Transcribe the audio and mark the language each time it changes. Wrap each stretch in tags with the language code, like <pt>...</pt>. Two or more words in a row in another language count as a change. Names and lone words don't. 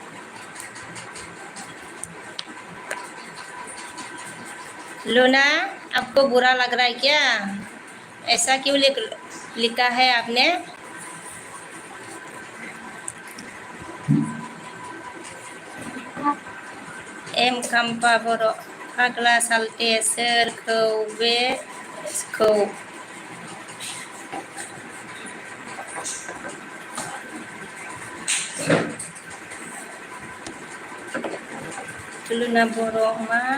<hi>लूना आपको बुरा लग रहा है क्या ऐसा क्यों लिखा है आपने</hi> <brx>एम कंपा बोरो पागला सालते सोरखौ बेखौ लुना बोरो मा</brx>